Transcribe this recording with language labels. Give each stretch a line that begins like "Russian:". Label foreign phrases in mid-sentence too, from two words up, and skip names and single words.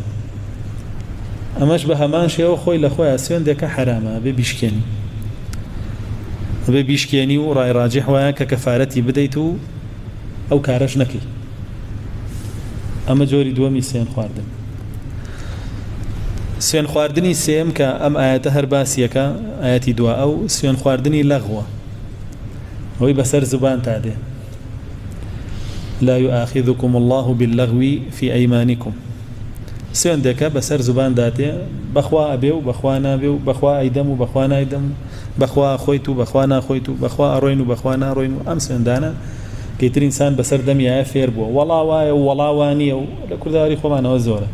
Central Kurdish: ئەمەش بە هەمان شێوە خۆی لە خۆیان سوێندێکە حرامە بێ بیشکێنی، بێ بیشکێنی و ڕای ڕاجح وایە کە کەفارەتی بدەیت و ئەو کارەش نەکەی. ئەمە جۆری دووەمی سوێن خواردن. سوێن خواردنی سێم کە ئەم ئاەتە هەر باسیەکە، ئاەتی دوا، ئەو سوێن خواردنی لەغوە، ئەوەی بەسەر زوبان تا دێ.
Arabic: لا يؤاخذكم الله باللغو في أيمانكم.
Central Kurdish: سوێندەکە بەسەر زوبان داتێ بەخوا ئەبێ و بەخوا نابێ و بەخوا ئەیدەم و بەخوا نایدەم، بەخوا خۆیت و بەخوا ناخۆیت و بەخوا ئەڕۆین و بەخوا ناڕۆین و ئەم سوێندانە کەیتر ئینسان بەسەر دەمیایە فێر بووە وەڵا وایە و وەڵا وانییە و لە کورداواری خۆمانەوە زۆرە.